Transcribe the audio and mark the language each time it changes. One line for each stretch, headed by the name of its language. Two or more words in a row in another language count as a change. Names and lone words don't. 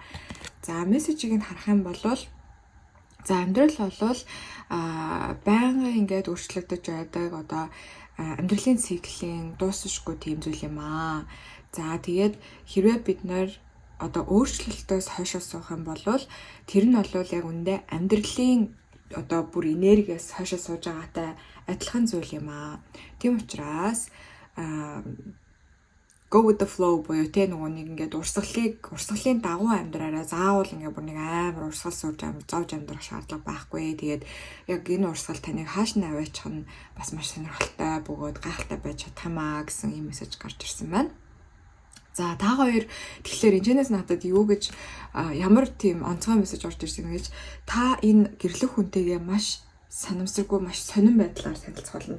Mongolian: За мессежийг нь харах юм бол за амьдрал бол байнга ингээд өөрчлөгдөж байдаг одоо амьдралын циклийн дуусахгүй тийм зүйл юм аа. За тэгээд хэрвээ бид нэр одоо өөрчлөлтөөс хойшоо суух юм бол тэр нь бол яг үндэ амьдралын одоо бүр энергиэс хойшоо сууж байгаатай адилхан зүйл юм аа. Тийм учраас
English: go with the flow
Mongolian: буюу тэ нөгөө нэг ингээд урсгалын дагуу амьдраараа заавал ингээд бүр нэг амар урсгал зовж амьдрах шаардлага байхгүй. Тэгээд яг энэ урсгал таныг хааш нь аваачих нь бас маш сонирхолтой бөгөөд гайхалтай байж чадах юмаа гэсэн ийм мессеж гарч ирсэн байна. За та хоёр тэгэхээр энэчнээс надад юу гэж ямар тийм онцгой мессеж орж ирсэн гэж та энэ гэрлэх хүнтэйгээ маш санамсаргүй маш сонирн байдлаар танилцах болно.